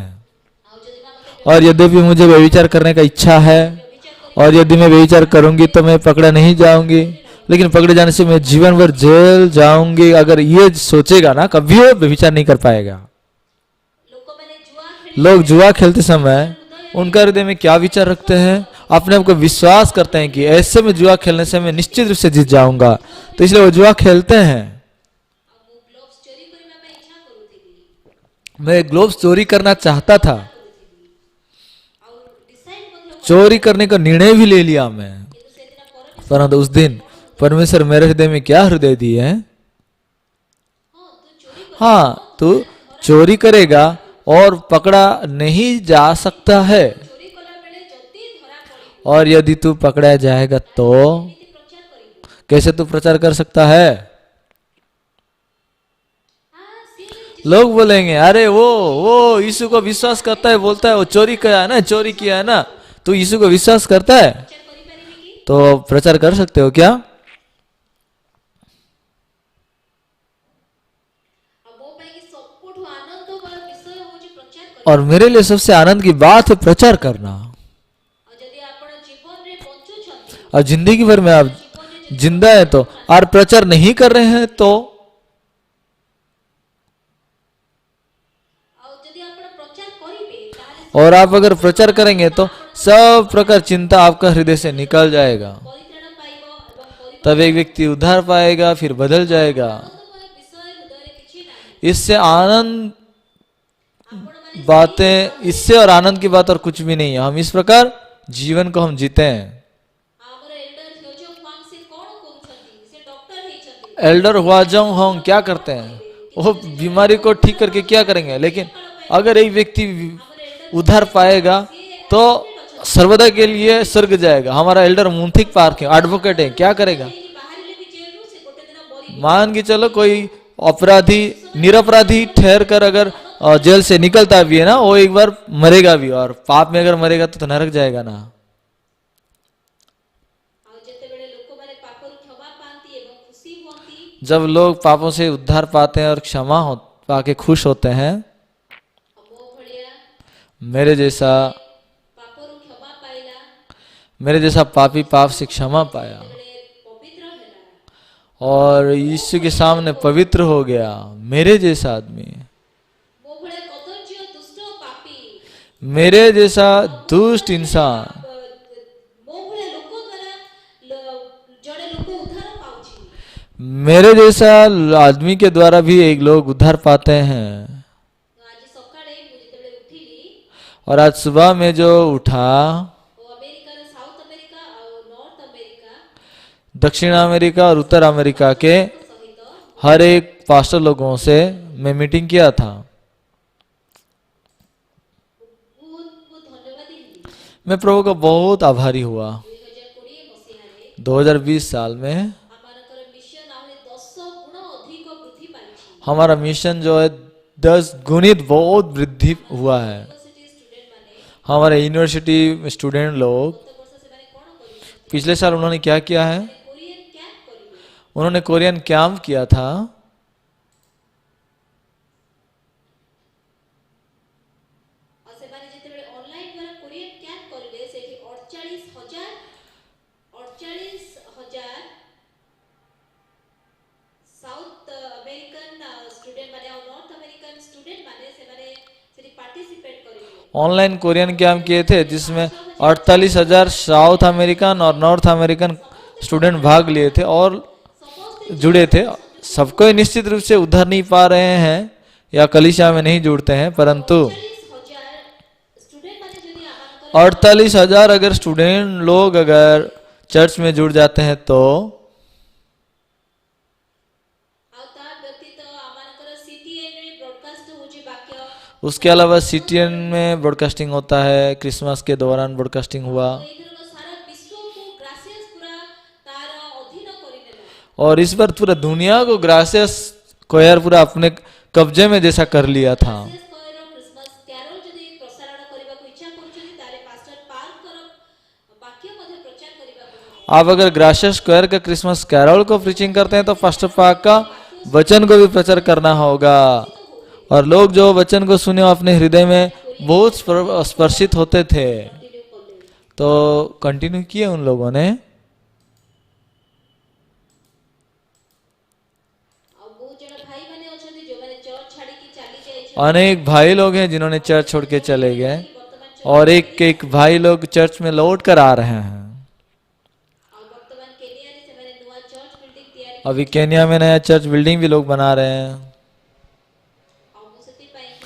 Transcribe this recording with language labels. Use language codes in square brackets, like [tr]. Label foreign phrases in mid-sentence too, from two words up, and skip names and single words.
[hi] और यद्यपि मुझे व्यभिचार करने का इच्छा है और यदि मैं व्यभिचार करूंगी तो मैं पकड़ा नहीं जाऊंगी, लेकिन पकड़े जाने से मैं जीवन भर जेल जाऊंगी, अगर ये सोचेगा ना, कभी वो व्यभिचार नहीं कर पाएगा। लोग जुआ खेलते समय उनका हृदय में क्या विचार रखते हैं, अपने आप को विश्वास करते हैं कि ऐसे में जुआ खेलने से मैं निश्चित रूप से जीत जाऊंगा, तो इसलिए वो जुआ खेलते हैं। [or] ଆଉ ମୁଁ ଗ୍ଲୋଭ୍ସ ଚୋରି କରିବା ପାଇଁ ଇଚ୍ଛା କରୁଥିଲି [hi] मैं ग्लोव्स चोरी करना चाहता था, [or] ଆଉ ଡିସାଇଡ୍ ମଧ୍ୟ [hi] चोरी करने का निर्णय भी ले लिया मैं, [or] କିନ୍ତୁ ସେଦିନ ପରଦିନ [hi] परंतु उस दिन परमेश्वर मेरे हृदय में क्या हृदय दिए हैं, [or] ହଁ ତୁ ଚୋରି [hi] हाँ तू चोरी करेगा और पकड़ा नहीं जा सकता है, [or] ଚୋରି କଲା ବେଳେ ଯଦି ଧରା ପଡ଼ିବୁ [hi] और यदि तू पकड़ा जाएगा तो [or] କେମିତି ପ୍ରଚାର କରିବୁ? [hi] कैसे तू प्रचार कर सकता है। [or] ସିଏ [hi] लोग बोलेंगे अरे वो यीशु को विश्वास करता है, बोलता है वो चोरी किया है ना, चोरी किया है ना, तू यीशु को विश्वास करता है [or] ପ୍ରଚାର କରିପାରିବି କି? [hi] तो प्रचार कर सकते हो क्या। [or] ଆଉ ମୋ ପାଇଁ କି ସବୁଠୁ ଆନନ୍ଦମୟ ବିଷୟ ହେଉଛି ପ୍ରଚାର କରିବା। [hi] और मेरे लिए सबसे आनंद की बात है प्रचार करना। [or] ଆଉ ଯଦି ଆପଣ ଜୀବନରେ ବଞ୍ଚୁଛନ୍ତି [hi] और जिंदगी भर में आप जिंदा है तो और प्रचार नहीं कर रहे हैं तो, [or] ଆଉ ଯଦି ଆପଣ ପ୍ରଚାର କରିବେ ତାହେଲେ [hi] और आप अगर प्रचार करेंगे तो सब प्रकार चिंता आपका हृदय से निकल जाएगा, [or] ପରିତ୍ରାଣ ପାଇବ ଏବଂ ପରିବାର [hi] तब एक व्यक्ति उद्धार पाएगा, फिर बदल जाएगा। [or] ଆନନ୍ଦମୟ ବିଷୟ ହୃଦୟରେ କିଛି ନାହିଁ। [hi] इससे आनंद [or] ଆପଣମାନେ [hi] बातें, इससे और आनंद की बात और कुछ भी नहीं है। हम इस प्रकार जीवन को हम जीते हैं। [or] ଆମର ଏଲ୍ଡର ହ୍ୟୋଜୋ ୱାଙ୍ଗ ସେ କ'ଣ କରୁଛନ୍ତି? ସେ ଡକ୍ଟର ହେଇଛନ୍ତି। [hi] एल्डर हुआ जाऊं हम क्या करते हैं, वो बीमारी को ठीक करके क्या करेंगे, लेकिन अगर एक व्यक्ति उद्धार पाएगा तो सर्वदा के लिए स्वर्ग जाएगा। हमारा एल्डर मुंथिक पार्क है, एडवोकेट है, क्या करेगा। [or] ଏଠି ବାହାରିଲେ ବି ଜେଲରୁ ସେ ଗୋଟେ ଦିନ ମରିବ। [hi] मान के चलो कोई अपराधी निरपराधी ठहर कर अगर जेल से निकलता भी है ना, वो एक बार मरेगा भी, और पाप में अगर मरेगा तो नरक जाएगा ना। [or] ଆଉ ଯେତେବେଳେ ଲୋକମାନେ ପାପରୁ କ୍ଷମା ପାଆନ୍ତି ଏବଂ ଖୁସି ହୁଅନ୍ତି [hi] जब लोग पापों से उद्धार पाते हैं और क्षमा हो पाके खुश होते हैं, [or] ଆଉ ମୋ ଭଳିଆ [hi] मेरे जैसा [or] ପାପରୁ କ୍ଷମା ପାଇଲା [hi] मेरे जैसा पापी पाप से क्षमा पाया [or] ଯେତେବେଳେ ପବିତ୍ର ହେଲା [hi] और यीशु के सामने पवित्र हो गया, मेरे जैसा आदमी, [or] ମୋ ଭଳିଆ କଦର୍ଯ୍ୟ ଦୁଷ୍ଟ ପାପୀ [hi] मेरे जैसा दुष्ट इंसान, [or] ମୋ ଭଳିଆ ଲୋକ ଦ୍ୱାରା ଜଣେ ଲୋକ ଉଦ୍ଧାର ପାଉଛି। [hi] मेरे जैसा आदमी के द्वारा भी एक लोग उद्धार पाते हैं। [or] ଆଜି ସକାଳେ ମୁଁ ଯେତେବେଳେ ଉଠିଲି [hi] और आज सुबह में जो उठा, [or] ଓ ଆମେରିକାର ସାଉଥ ଆମେରିକା ଆଉ ନର୍ଥ ଆମେରିକା [hi] दक्षिण अमेरिका और उत्तर अमेरिका के [or] ସହିତ [hi] हर एक पास्टर लोगों से मैं मीटिंग किया था। [or] ବହୁତ ଧନ୍ୟବାଦୀ ହେଲି। [hi] मैं प्रभु का बहुत आभारी हुआ। [or] 2020 ମସିହାରେ [hi] 2020 साल में [or] ଆମମାନଙ୍କର ମିଶନ ଆହୁରି 10 ଗୁଣ ଅଧିକ ବୃଦ୍ଧି ପାଇଛି। [hi] हमारा मिशन जो है 10 गुणित बहुत वृद्धि हुआ है। [en] university student [or] ମାନେ [hi] हमारे [en] university student [hi] लोग [or] ଗତ ବର୍ଷ ସେମାନେ କ'ଣ କରିଛନ୍ତି? [hi] पिछले साल उन्होंने क्या किया है, [en] Korean camp [or] କରିବେ। [hi] उन्होंने [en] Korean camp [hi] किया था। [or] ଆଉ ସେମାନେ ଯେତେବେଳେ ଅନଲାଇନ ଦ୍ୱାରା [en] Korean camp [or] କରିଲେ ସେଠି 48,000 [en] South American student [or] ମାନେ ଆଉ [en] North American student [or] ମାନେ ସେମାନେ ସେଠି ପାର୍ଟିସିପେଟ କରିବେ। [en] online Korean camp [hi] किए थे जिसमें 48,000 [en] South American [hi] और [en] North American student [hi] भाग लिए थे और जुड़े थे। सबको ही निश्चित रूप से उद्धार नहीं पा रहे हैं या कलीसिया में नहीं जुड़ते हैं, परंतु [or] 48,000 ଷ୍ଟୁଡେଣ୍ଟ ମାନେ ଯଦି ଆମମାନଙ୍କର [hi] 48,000 अगर स्टूडेंट लोग अगर चर्च में जुड़ जाते हैं तो, [or] ଆଉ ତା ବ୍ୟତୀତ ଆମମାନଙ୍କର CTN ରେ ବ୍ରଡକାଷ୍ଟ ହେଉଛି ବାକ୍ୟ। [hi] उसके अलावा सीटीएन में ब्रॉडकास्टिंग होता है, क्रिसमस के दौरान ब्रॉडकास्टिंग हुआ, [or] ଏଇଥରକ ସାରା ବିଶ୍ୱକୁ ଗ୍ରାସିୟସ ପୁରା ତାର ଅଧୀନ କରିନେଲା। [hi] और इस बार पूरा दुनिया को ग्रासियस कोयर पूरा अपने कब्जे में जैसा कर लिया था। [or] ଗ୍ରାସିୟସ କଏର [en] Christmas carol [or] ଯଦି ପ୍ରସାରଣ କରିବାକୁ ଇଚ୍ଛା କରୁଛନ୍ତି ତାହେଲେ ପାଷ୍ଟର ପାର୍କର ବାକ୍ୟ ମଧ୍ୟ ପ୍ରଚାର କରିବାକୁ ହେବ। [hi] आप अगर ग्राशियस स्क्वायर का [en] Christmas carol [hi] को प्रीचिंग करते हैं तो फास्टर पाक का वचन को भी प्रचार करना होगा, और लोग जो वचन को सुने वो अपने हृदय में बहुत स्पर्शित होते थे, [or] କଣ୍ଟିନ୍ୟୁ କଲେ। [hi] तो कंटिन्यू किए उन लोगों ने। [or] ଆଉ ବହୁତ ଜଣ ଭାଇମାନେ ଅଛନ୍ତି ଯୋଉମାନେ ଚର୍ଚ୍ଚ ଛାଡିକି ଚାଲି ଯାଇଛନ୍ତି। [hi] अनेक भाई लोग हैं जिन्होंने चर्च छोड़ के चले गए और एक एक भाई लोग चर्च में लौट कर आ रहे हैं। [or] ଆଉ ବର୍ତ୍ତମାନ କେନିଆରେ ସେମାନେ ନୂଆ [en] church building [or] ତିଆରି [hi] अभी केन्या में नया [en] church building [hi] भी लोग बना रहे हैं। [or] ଆଉ ମୁଁ ସେଥିପାଇଁ କି